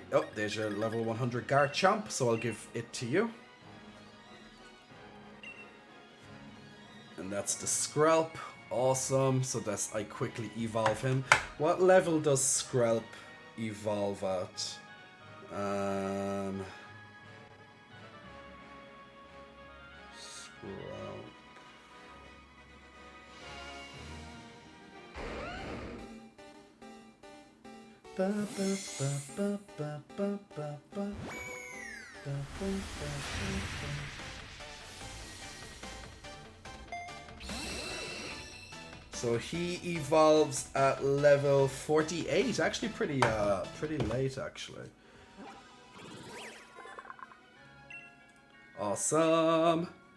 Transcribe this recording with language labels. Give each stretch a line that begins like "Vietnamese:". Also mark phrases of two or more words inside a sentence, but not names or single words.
English: Oh, there's your level 100 Garchomp, so I'll give it to you. And that's the Skrelp. Awesome. So that's I quickly evolve him. What level does Skrelp evolve at? Skrelp. Ba, ba, ba, ba, ba, ba, ba, ba. Ba, ba, ba, ba. So he evolves at level 48. Actually pretty late actually. Awesome.